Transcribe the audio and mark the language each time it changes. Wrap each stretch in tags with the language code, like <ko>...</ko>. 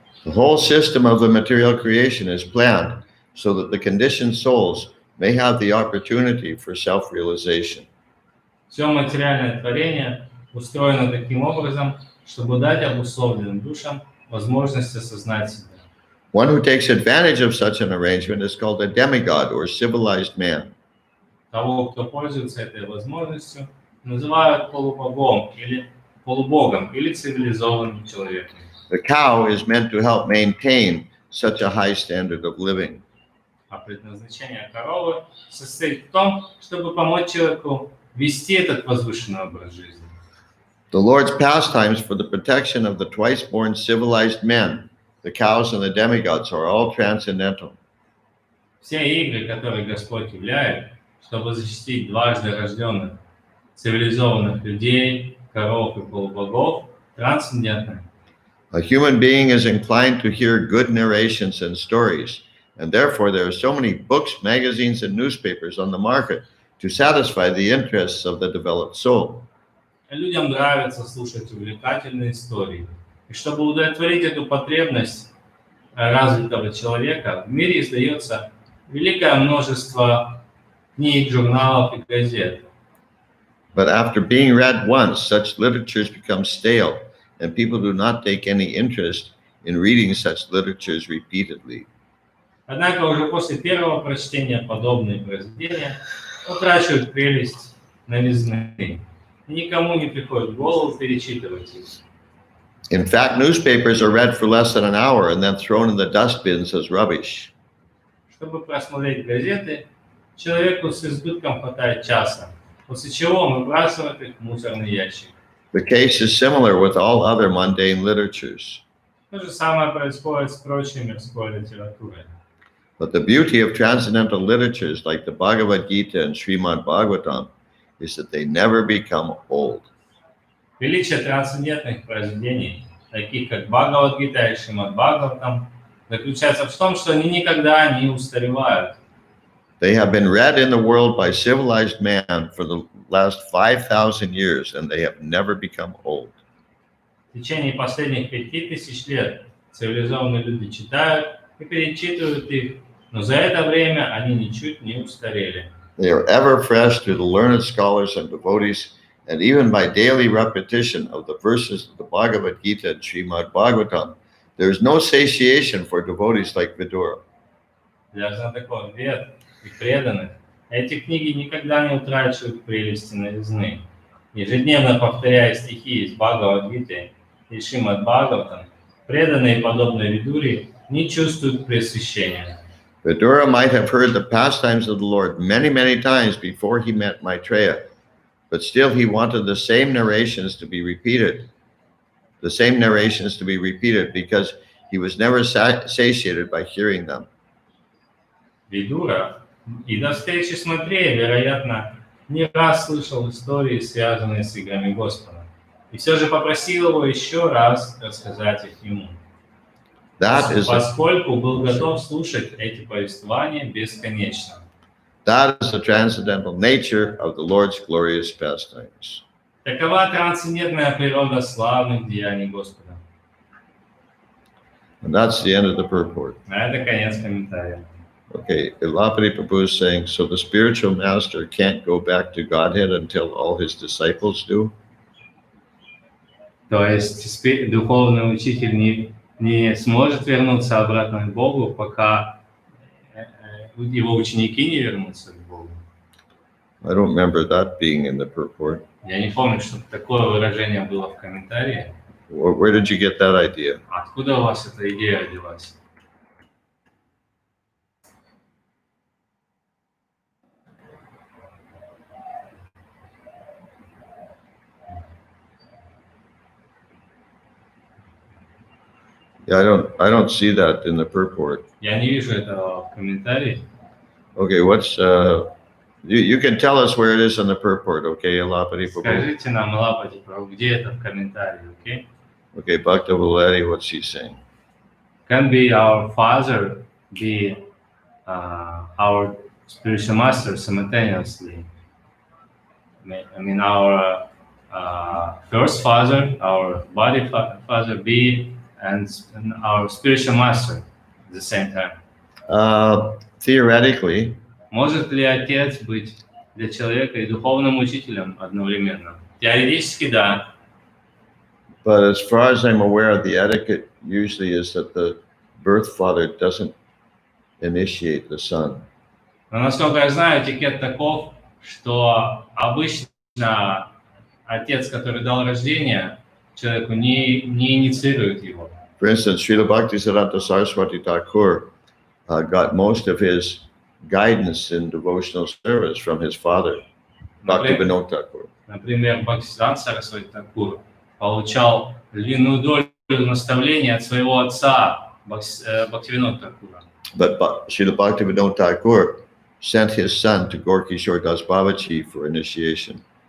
<en>The whole system of the material creation is planned so that the conditioned souls may have the opportunity for self-realization.</en> <ru>Все материальное творение устроено таким образом, чтобы дать обусловленным душам возможность осознать себя.</ru> <en>One who takes advantage of such an arrangement is called a demigod or civilized man.</en> <ru>Того, кто пользуется этой возможностью, называют полубогом или цивилизованным человеком.</ru> <en>The cow is meant to help maintain such a high standard of living.</en> <ru>А предназначение коровы состоит в том, чтобы помочь человеку вести этот возвышенный образ жизни.</ru> <en>The Lord's pastimes for the protection of the twice-born civilized men, the cows and the demigods, are all transcendental.</en> <ru>Все игры, которые Господь являет, чтобы защитить дважды рожденных, цивилизованных людей, коров и полубогов, трансцендентны.</ru> <en>A human being is inclined to hear good narrations and stories, and therefore there are so many books, magazines, and newspapers on the market to satisfy the interests of the developed soul.</en> <ru>Людям нравится слушать увлекательные истории. И чтобы удовлетворить эту потребность развитого человека, в мире издается великое множество книг, журналов и газет.</ru> <en>But after being read once, such literatures become stale, and people do not take any interest in reading such literatures repeatedly.</en> <ru>Однако уже после первого прочтения подобные произведения утрачивают прелесть новизны, и никому не приходит в голову перечитывать их.</ru> <en>In fact, newspapers are read for less than an hour and then thrown in the dustbins as rubbish.</en> <ru>Чтобы просмотреть газеты, человеку с избытком хватает часа, после чего он выбрасывает их в мусорный ящик.</ru> <en>The case is similar with all other mundane literatures.</en> <ru>То же самое происходит с прочей мирской литературой.</ru> <en>But the beauty of transcendental literatures like the Bhagavad Gita and Srimad Bhagavatam is that they never become old.</en> <ru>Величие трансцендентных произведений, таких как Бхагавад-гита и Шримад Бхагаватам, заключается в том, что они никогда не устаревают.</ru> <en>They have been read in the world by civilized man for the last 5,000 years, and they have never become old.</en> <ru>В течение последних 5000 лет цивилизованные люди читают и перечитывают их, но за это время они ничуть не устарели.</ru> <en>They are ever fresh to the learned scholars and devotees, and even by daily repetition of the verses of the Bhagavad Gita and Srimad Bhagavatam, there is no satiation for devotees like Vidura.</en> <ru>Для знатоков вед и преданных эти книги никогда не утрачивают прелести новизны. Ежедневно повторяя стихи из Бхагавад-гиты и Шримад Бхагаватам, преданные, подобные Видуре, не чувствуют пресыщения.</ru> <en>Vidura might have heard the pastimes of the Lord many, many times before he met Maitreya, but still he wanted the same narrations to be repeated. The same narrations to be repeated because he was never satiated by hearing them.</en> <ru>Видура и до встречи с Матреей, вероятно, не раз слышал истории, связанные с играми Господа, и все же попросил его еще раз рассказать их ему, поскольку был готов слушать эти повествования бесконечно.</ru> <en>That is the transcendental nature of the Lord's glorious pastimes.</en> <ru>Такова трансцендентная природа славных деяний Господа.</ru> <en>And that's the end of the purport.</en> <ru>Это конец комментария.</ru> <en>Okay, Ilapati Prabhu is saying, so the spiritual master can't go back to Godhead until all his disciples do?</en> <ru>То есть духовный учитель не сможет вернуться обратно к Богу, пока его ученики не вернутся к Богу.</ru> <en>I don't remember that being in the purport.</en> <ru>Я не помню, что такое выражение было в комментарии.</ru> <en>Where did you get that idea?</en> <ru>Откуда у вас эта идея родилась?</ru> <en>Yeah, I don't see that in the purport.</en> <ru>Я не вижу этого в комментарии.</ru> <en>Okay, what's you can tell us where it is in the purport, okay, Ilapati Prabhu?</en> <ru>Скажите нам, Лапати, где это в комментарии, окей?</ru> <en>Okay, Bhakta Valeti, what's he saying? Can be our father, be our spiritual master simultaneously. I mean, our first father, our body father, be and our spiritual master at the same time. Theoretically,</en> <ru>может ли отец быть для человека и духовным учителем одновременно? Теоретически, да.</ru> <en>But as far as I'm aware, the etiquette usually is that the birth father doesn't initiate the son.</en> <ru>Но насколько я знаю, этикет таков, что обычно отец, который дал рождение, человеку не инициирует его.</ru> <en>For instance, Srila Bhaktisiddhanta Saraswati Thakur got most of his guidance in devotional service from his father, Bhaktivinoda Thakur.</en> <ru>Например, Бхактисиданта Сарасвати Такур получал львиную долю наставления от своего отца, Бхактивинода Такура.</ru> <en>But Srila Bhaktivinoda Thakur sent his son to Gorkishore Das Babaji for initiation.</en>